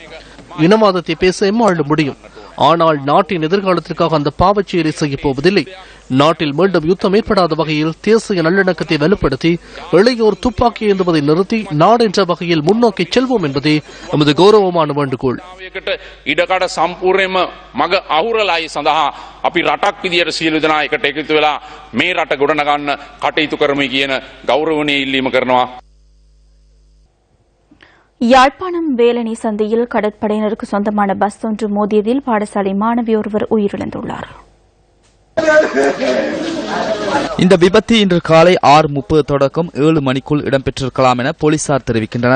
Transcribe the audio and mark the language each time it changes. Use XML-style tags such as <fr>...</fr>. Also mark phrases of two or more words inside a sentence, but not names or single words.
<ta>இனவாதத்தை பேச எம்மாள் முடியும். ஆனால் நாட்டின் எதிர்காலத்திற்காக அந்த பாவச்செயலை செய்யப் போவதில்லை. நாட்டில் மீண்டும் யுத்தம் ஏற்படாத வகையில் தேசிய நல்லிணக்கத்தை வலுப்படுத்தி இளையோர் துப்பாக்கி ஏந்துவதை நிறுத்தி நாடென்ற வகையில் முன்னோக்கி செல்வோம் என்பதே நமது கௌரவமான வேண்டுகோள்.</ta> <si>ඉඩකඩ සම්පූර්ණයෙන්ම මග අහුරලායි සඳහා අපි රටක් විදියට සියලු දෙනා එකට එකතු වෙලා මේ රට ගොඩනගන්න කටයුතු කරමු කියන ගෞරවණීය ඉල්ලීම කරනවා.</si> <ta>யாழ்ப்பாணம் வேலணி சந்தையில் கடற்படையினருக்கு சொந்தமான பஸ் ஒன்று மோதியதில் பாடசாலை மாணவி ஒருவர் உயிரிழந்துள்ளார். இந்த விபத்து இன்று காலை 6:30 தொடக்கம் 7 மணிக்குள் இடம்பெற்றிருக்கலாம் என போலீசார் தெரிவிக்கின்றனர்.</ta>